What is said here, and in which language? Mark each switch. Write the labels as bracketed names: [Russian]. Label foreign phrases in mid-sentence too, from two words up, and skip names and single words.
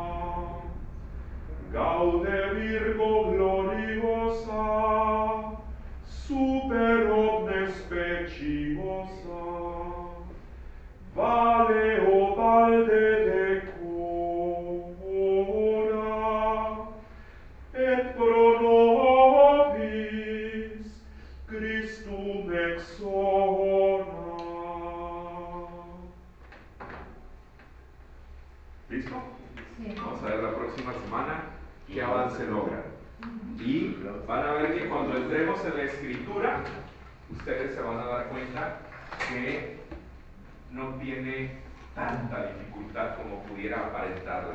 [Latin] Gaude Virgo gloriosa, super omnes speciosa. Vale o valde decora, et pro nobis Christum exona. [Spanish] ¿Listo? Sí. Vamos a ver la próxima semana qué avance logra. Y van a ver que cuando entremos en la escritura, ustedes se van a dar cuenta que no tiene tanta dificultad como pudiera aparentarla.